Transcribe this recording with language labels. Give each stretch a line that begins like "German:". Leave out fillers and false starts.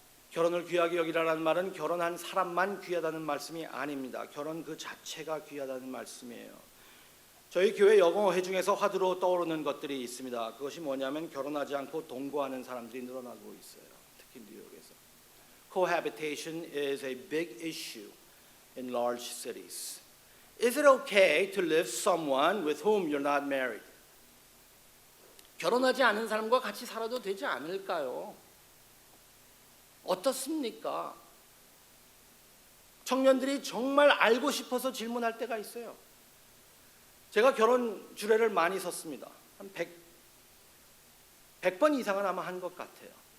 Korean: 결혼을 귀하게 여기라는 말은 결혼한 사람만 귀하다는 말씀이 아닙니다. 결혼 그 자체가 귀하다는 말씀이에요. 저희 교회 여공회 중에서 화두로 떠오르는 것들이 있습니다. 그것이 뭐냐면 결혼하지 않고 동거하는 사람들이 늘어나고 있어요. 특히 뉴욕에서.
English: Cohabitation is a big issue in large cities. Is it okay to live someone with whom you're not married?
Korean: 결혼하지 않은 사람과 같이 살아도 되지 않을까요? 어떻습니까? 청년들이 정말 알고 싶어서 질문할 때가 있어요. 제가 결혼 주례를 많이 섰습니다. 한 100번 이상은 아마 한 것 같아요.